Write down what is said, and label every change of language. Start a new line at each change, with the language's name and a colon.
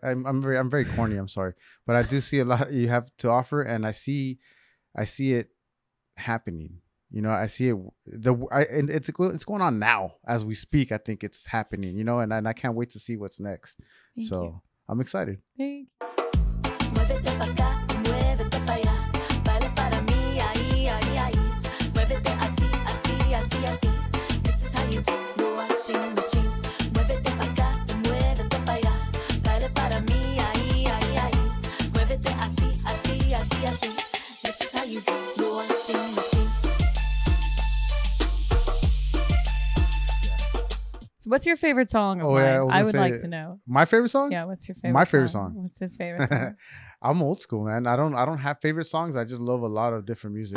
English: I'm very corny. I'm sorry, but I do see a lot you have to offer. And I see it happening. You know, I see it. And it's going on now as we speak. I think it's happening, you know, and I can't wait to see what's next. Thank you. I'm excited. Thank you.
Spanish: Muévete pa' acá, muévete pa' allá, baila para mí, ahí, ahí, ahí. Muévete así, así, así, así.
English: This is how you do the washing machine.
Spanish: Muévete pa' acá, muévete pa' allá, baila para mí, ahí, ahí, ahí. Muévete así, así, así, así.
English: This is how you do the washing machine. So what's your favorite song of mine? I would like to know. My favorite song? Yeah, what's your favorite My favorite song. What's his favorite song? I'm old school, man. I don't have favorite songs. I just love a lot of different music.